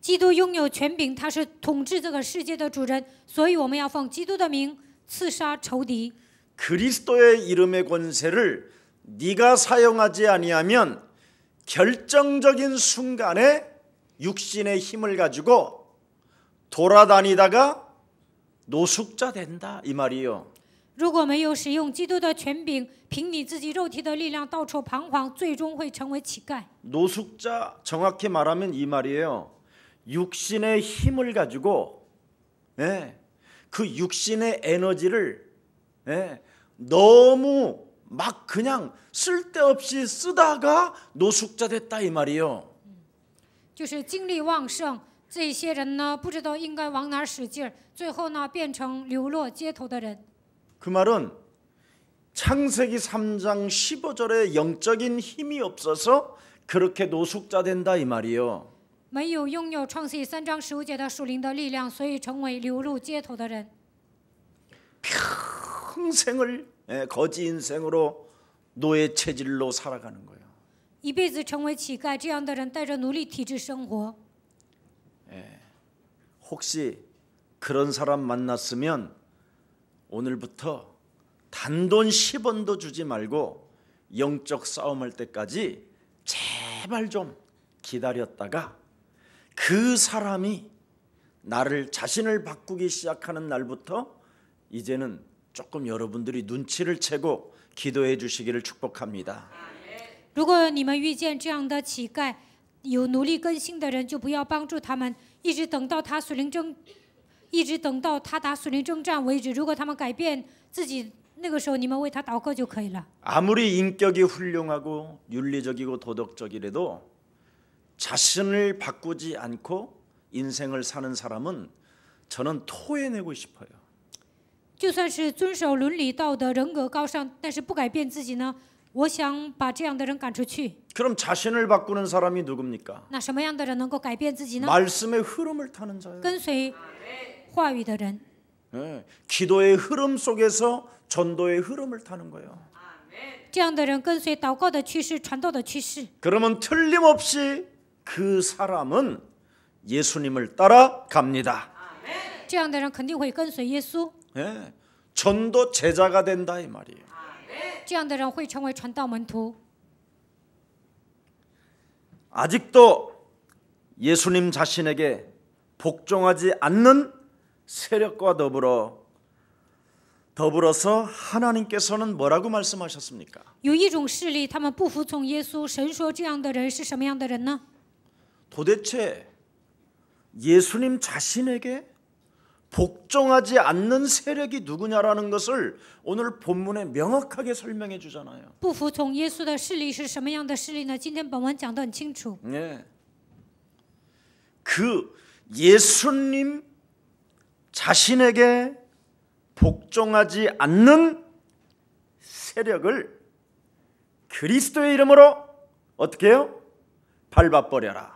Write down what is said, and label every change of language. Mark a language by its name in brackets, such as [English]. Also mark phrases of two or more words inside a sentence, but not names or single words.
[Chinese] 基督拥有权柄，他是统治这个世界的主人，所以我们要奉基督的名刺杀仇敌。 [Korean] 그리스도의 이름의 권세를 네가 사용하지 아니하면 결정적인 순간에 육신의 힘을 가지고 돌아다니다가 노숙자 된다 이 말이에요. [Chinese] 如果没有使用基督的权柄，凭你自己肉体的力量到处彷徨，最终会成为乞丐。 [Korean] 노숙자 정확히 말하면 이 말이에요. 육신의 힘을 가지고 그 육신의 에너지를 너무 막 그냥 쓸데없이 쓰다가 노숙자 됐다 이 말이에요. [Chinese] 就是精力旺盛，这些人呢不知道应该往哪儿使劲儿，最后呢变成流落街头的人。 [Korean] 그 말은 창세기 3장 15절에 영적인 힘이 없어서 그렇게 노숙자 된다 이 말이에요. [Chinese] 没有拥有创世记3章15节的属灵的力量，所以成为流入街头的人。 [Korean] 평생을 거지 인생으로 노예 체질로 살아가는 거예요. [Chinese] 一辈子成为乞丐，这样的人带着奴隶体质生活。 [Korean] 혹시 그런 사람 만났으면 오늘부터 단돈 10원도 주지 말고 영적 싸움할 때까지 제발 좀 기다렸다가 그 사람이 나를 자신을 바꾸기 시작하는 날부터 이제는 조금 여러분들이 눈치를 채고 기도해 주시기를 축복합니다. [Chinese] 如果你们遇见这样的乞丐，有奴隶更新的人，就不要帮助他们，一直等到他打属灵征战为止。如果他们改变自己，那个时候你们为他祷告就可以了。 [Korean] 아무리 인격이 훌륭하고 윤리적이고 도덕적이라도 자신을 바꾸지 않고 인생을 사는 사람은 저는 토해내고 싶어요. [Chinese] 就算是遵守伦理道德、人格高尚，但是不改变自己呢？我想把这样的人赶出去。 [Korean] 그럼 자신을 바꾸는 사람이 누굽니까? [Chinese] 那什么样的人能够改变自己呢？ [Korean] 말씀의 흐름을 타는 자예요. [Chinese] 跟随话语的人， [Korean] 기도의 흐름 속에서 전도의 흐름을 타는 거예요. [Chinese] 这样的人跟随祷告的趋势、传道的趋势。 [Korean] 그러면 틀림없이 그 사람은 예수님을 따라갑니다. [Chinese] 这样的人肯定会跟随耶稣， [Korean] 전도 제자가 된다 이 말이에요. [Chinese] 这样的人会成为传道门徒。 [Korean] 아직도 예수님 자신에게 복종하지 않는 세력과 더불어서 하나님께서는 뭐라고 말씀하셨습니까? [Chinese] 有一种势力，他们不服从耶稣。神说这样的人是什么样的人呢？ [Korean] 도대체 예수님 자신에게 복종하지 않는 세력이 누구냐라는 것을 오늘 본문에 명확하게 설명해 주잖아요. [Chinese] 不服从耶稣的势力是什么样的势力呢？今天本文讲得很清楚。 [Korean] 그 예수님 자신에게 복종하지 않는 세력을 그리스도의 이름으로 어떻게 해요? 밟아버려라.